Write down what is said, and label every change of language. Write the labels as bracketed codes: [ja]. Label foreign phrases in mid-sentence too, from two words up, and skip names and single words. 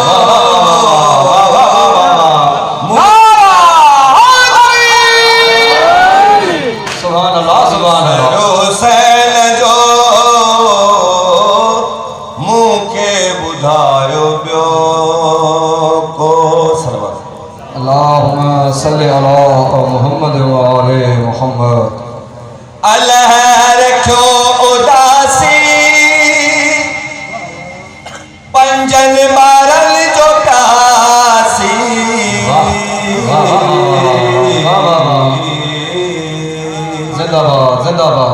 [ar] سبحان الله سبحان الله [sd] हुसैन जो मूंखे ॿुधायो ॿियो को [ar] اللهم صل على محمد و آل محمد [sd] अल्लाह रखो उदासी पंजन ॿारनि जो प्यासी जिंदाबाद जिंदाबाद